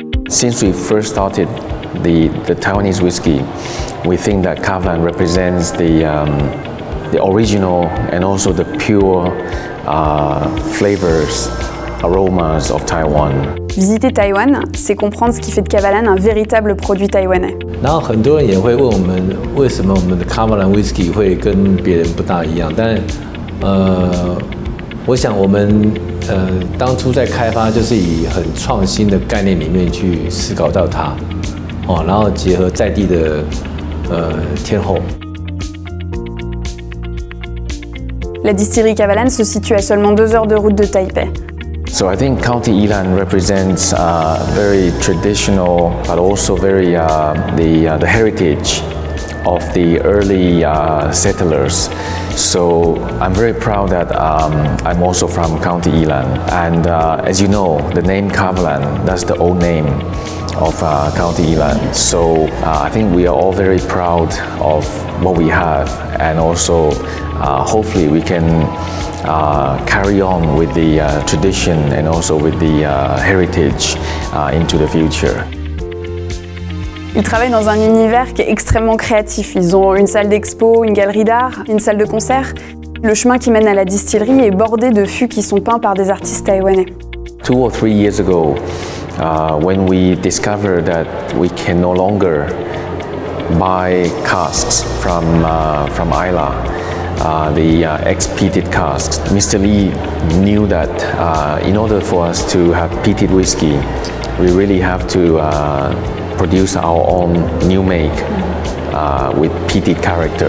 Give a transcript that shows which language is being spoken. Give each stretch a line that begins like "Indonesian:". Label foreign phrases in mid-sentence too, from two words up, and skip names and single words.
English: Since we first started the Taiwanese whiskey, we think that Kavalan represents the original and also the pure flavors, aromas of Taiwan.
French: Visiter Taïwan, c'est comprendre ce qui fait de Kavalan un véritable produit taïwanais.
Chinese: 然后很多人也会问我们，为什么我们的 Kavalan Whisky 会跟别人不大一样？但我想我们当初在开发就是以很创新的概念里面去思考到它，然后结合在地的天候。
French: La distillerie Kavalan se situe à seulement 2 heures de route de Taipei.
English: So I think County Yilan represents very traditional, but also very the heritage of the early settlers. So I'm very proud that I'm also from County Yilan. And as you know, the name Kavalan, that's the old name of County Yilan. So I think we are all very proud of what we have, and also hopefully we can carry on with the tradition and also with the heritage into the future.
French: Ils travaillent dans un univers qui est extrêmement créatif. Ils ont une salle d'expo, une galerie d'art, une salle de concert. Le chemin qui mène à la distillerie est bordé de fûts qui sont peints par des artistes taïwanais.
English: 2 or 3 years ago, when we discovered that we can no longer buy casks from Isla, the ex-peated casks, Mr. Lee knew that in order for us to have peated whiskey, we really have to produce our own new make with peated character.